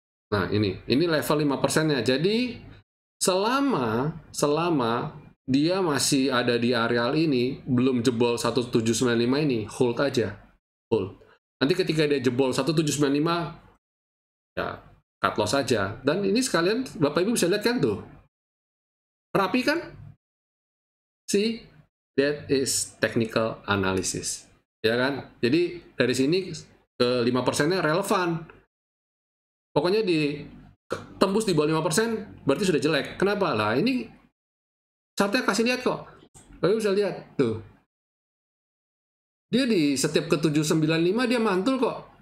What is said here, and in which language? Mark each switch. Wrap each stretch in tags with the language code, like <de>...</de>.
<id>Nah, ini level 5%-nya. Jadi selama dia masih ada di areal ini, belum jebol 1795 ini, hold aja. Hold. Nanti ketika dia jebol 1795, ya cut loss aja. Dan ini sekalian Bapak Ibu bisa lihat kan tuh. Rapi kan?</id> <en>See, that is technical analysis.</en> <id>Ya kan? Jadi dari sini ke 5%-nya relevan. Pokoknya tembus di bawah 5% berarti sudah jelek. Kenapa? Lah ini chartnya kasih lihat kok. Bapak bisa lihat tuh. Dia di setiap ke 795 dia mantul kok.</id>